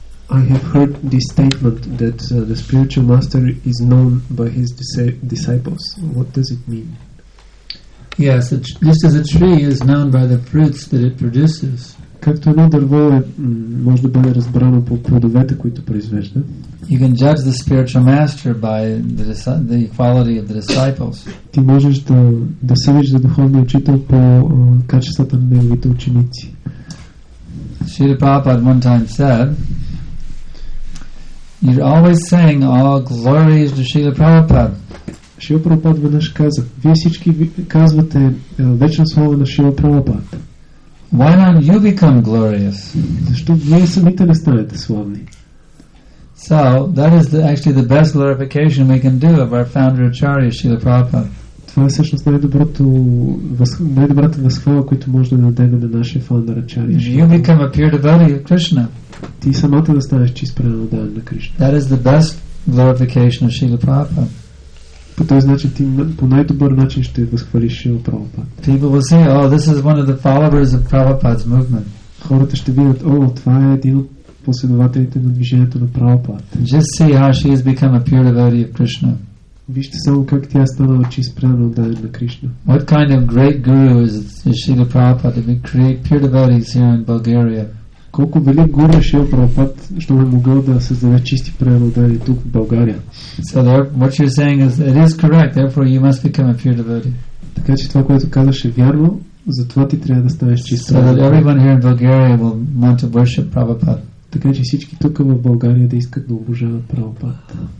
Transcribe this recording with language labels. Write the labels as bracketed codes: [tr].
[en] I have heard this statement that the spiritual master is known by his disciples. What does it mean? Yes, just as a tree is known by the fruits that it produces. [bg] Както едно дърво може да бъде разбрано по плодовете, които произвежда. [en] You can judge the spiritual master by the quality of the disciples. [bg] Ти можеш да съдиш за духовния учител по качествата на неговите ученици. [en] Srila Prabhupada one time said, you're always saying all glories to Srila Prabhupada. [bg] Шрила Прабхупад веднъж каза, вие всички казвате вечна слава на Шрила Прабхупад. [en] Why don't you become glorious? [bg] Защо вие самите не станете славни? [en] So that is actually the best glorification we can do of our founder Acharya Srila Prabhupada. [bg] Това е всъщност най-добрата възхвала, която може да дадем на нашия фаундър Ачария. [en] You become a pure devotee of Krishna. [bg] Ти самата да станеш чист преданодавен на Кришна. [en] That is the best glorification of Srila Prabhupada. [bg] По този начин ти по най-добър начин ще възхвалиш Шрила Прабхупад. [en] People will say, oh, this is one of the followers of Prabhupada's movement. [bg] Хората ще видят, това е един от последователите на движението на Прабхупад. [en] Just see how she has become a pure devotee of Krishna. [bg] Вижте само как тя станала чист преданодавен на Кришна. [en] What kind of great guru is Srila Prabhupada to create pure devotees here in Bulgaria? [bg] Колко велик гуру е Шрила Прабхупад, що е могъл да създаде чисти преданодавани тук в България. [en] So what you're saying is it is correct, therefore you must become a pure devotee. [bg] Така че това, което казваш е вярно, затова ти трябва да станеш чист. [en] So that everyone here in Bulgaria will want to worship Prabhupada. [bg] Така че всички тук в България да искат да обожават Прабхупад.